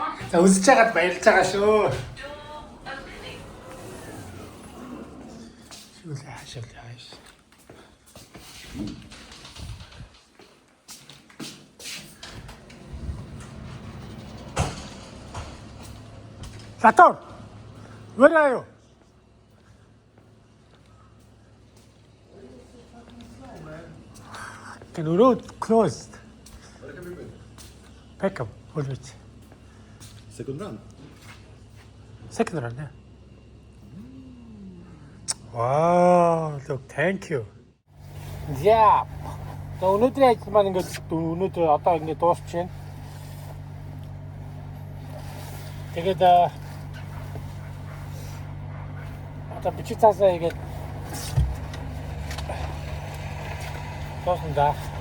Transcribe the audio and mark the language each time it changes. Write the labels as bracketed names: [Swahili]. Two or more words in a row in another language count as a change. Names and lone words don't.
[Mongolian] За үзэж байгаад баярлж байгаа шүү. Шүлээ хааш. [English] Sator, where are you? The road closed. Where have you been? Peckham, Woolwich. Second round. Second round, yeah. Wow, look, thank you. Yeah. [Mongolian] The өнөөдрийн ажил маань ингээд өнөөдөр одоо ингээд дуусч байна. Тэгээд одоо бичиг цаасаа игээд тоосон да.